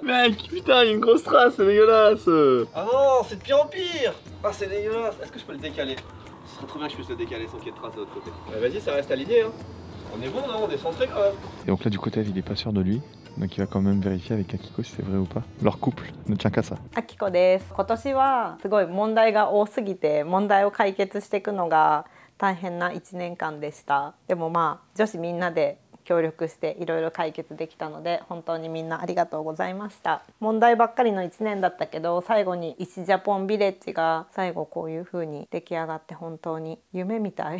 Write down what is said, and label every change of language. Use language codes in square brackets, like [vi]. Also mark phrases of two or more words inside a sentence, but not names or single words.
[fr] Mec, putain, il y a une grosse trace, c'est dégueulasse. Ah non, c'est de pire en pire. Ah, c'est dégueulasse. Est-ce que je peux le décaler? Ce serait trop bien que je puisse le décaler sans qu'il y ait de trace de l'autre côté. Ouais, vas-y, ça reste aligné. Hein. On est bon, non? On est centré quand même. Et donc là, du côté, il est pas sûr de lui. Donc il va quand même vérifier avec Akiko si c'est vrai ou pas. Leur couple ne tient qu'à ça. [ja] Akiko です。今年はすごい問題が多すぎて問題を解決していくのが大変な1年間でした。でもまあ女子みんなで協力していろいろ解決できたので本当にみんなありがとうございました。問題ばっかりの1年だったけど最後に石ジャポンビレッジが最後こういう風に出来上がって本当に夢みたい。